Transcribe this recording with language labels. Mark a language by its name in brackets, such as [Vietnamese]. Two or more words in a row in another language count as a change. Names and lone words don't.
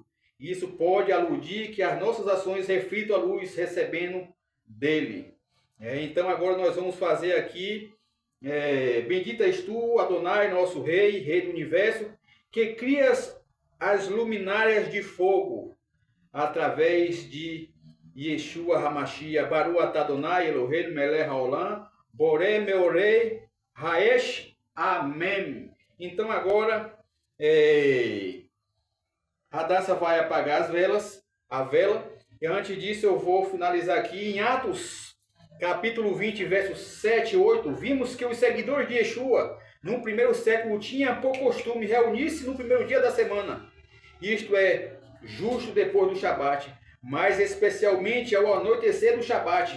[Portuguese] Isso pode aludir que as nossas ações reflitam a luz recebendo dele. Então agora nós vamos fazer aqui, bendita és tu, Adonai, nosso Rei, Rei do Universo, que crias as luminárias de fogo através de Yeshua Hamashiach, [Hebrew] ברוך אתה אדוני, אלוהים מלך העולם, בורא מאורי, האש, [Portuguese] amém. Então agora Hadassah vai apagar a vela, e antes disso eu vou finalizar aqui em Atos, capítulo 20, versos 7 e 8. Vimos que os seguidores de Yeshua, no primeiro século, tinham por costume reunir-se no primeiro dia da semana, isto é, justo depois do Shabat, mas especialmente ao anoitecer do Shabat.